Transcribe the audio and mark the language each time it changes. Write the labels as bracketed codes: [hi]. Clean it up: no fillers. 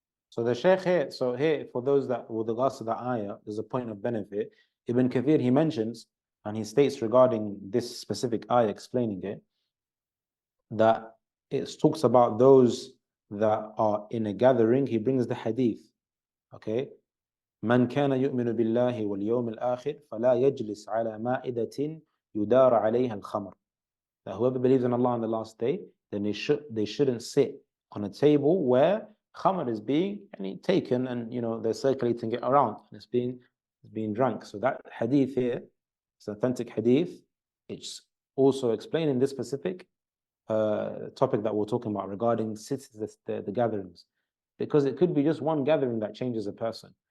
[en] So the Shaykh here, for those that, with regards to the ayah, there's a point of benefit. Ibn Kathir, he mentions, and he states regarding this specific ayah, explaining it, that it talks about those that are in a gathering. He brings the hadith, okay? [ar] من كان يؤمن بالله واليوم الآخر فلا يجلس على مائدة يدار عليها الخمر. [en] That whoever believes in Allah on the last day, then they shouldn't sit on a table where khamr is being taken, and they're circulating it around and it's being drunk. So that hadith here, it's an authentic hadith. It's also explaining this specific topic that we're talking about regarding the gatherings, because it could be just one gathering that changes a person.